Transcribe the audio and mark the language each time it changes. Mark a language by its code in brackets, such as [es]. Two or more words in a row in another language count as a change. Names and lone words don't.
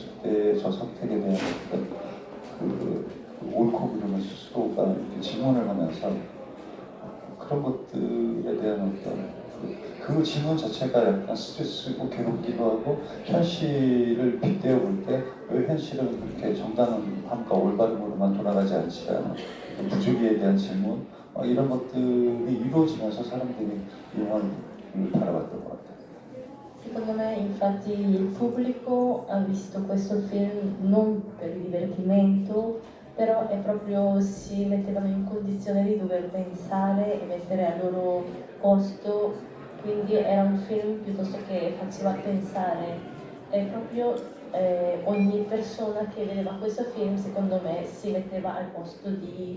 [ko] 때 저 선택에 대한 어떤 그 옳고 그름을 스스로가 이렇게 질문을 하면서 그런 것들에 대한 어떤 그 질문 자체가 약간 스트레스고 괴롭기도 하고, 현실을 빗대어 볼 때 왜 현실은 그렇게 정당함과 올바름으로만 돌아가지 않지 않은 부조리에 대한 질문, 이런 것들이 이루어지면서 사람들이 이 영화를 바라봤던 것 같아요. [it] Secondo me infatti il pubblico ha visto questo film non per il divertimento, però è proprio si mettevano in condizione di dover pensare e mettere al loro posto, quindi era un film piuttosto che faceva pensare, è proprio ogni persona che vedeva questo film secondo me si metteva al posto di